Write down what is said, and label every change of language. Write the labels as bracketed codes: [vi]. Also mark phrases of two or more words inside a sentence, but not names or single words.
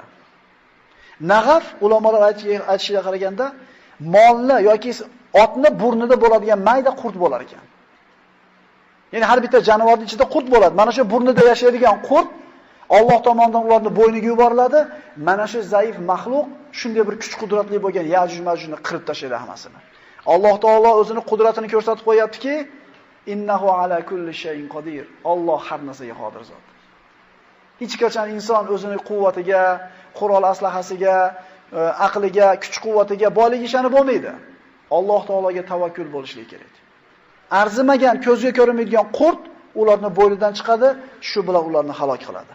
[uz] Nag'af ulamolar aytishiga qaraganda molni yoki otni burnida bo'ladigan mayda qurt bo'lar ekan. Ya'ni har bitta jonivorning ichida qurt bo'ladi. Mana shu burnida yashaydigan qurt Alloh tomonidan ularni bo'yniga yuboriladi. Mana shu zaif maxluq shunday bir kuch qudratli bo'lgan Yajuj Majujni qirib tashlaydi hammasini. Alloh taolo o'zini qudratini ko'rsatib qo'yaptiki, [ar] innahu ala kulli shay'in qodir. [uz] Alloh har narsaga qodir zot. Hech qachon inson o'zining quvvatiga, qurol aslahasiga, aqliga, kuch-quvvatiga boylik ishonib bo'lmaydi. Alloh taologa tavakkul bo'lishlik kerak. Arzimagan, ko'zga ko'rinmaydigan qurt ularni bo'ynidan chiqadi, shu bilan ularni halok qiladi.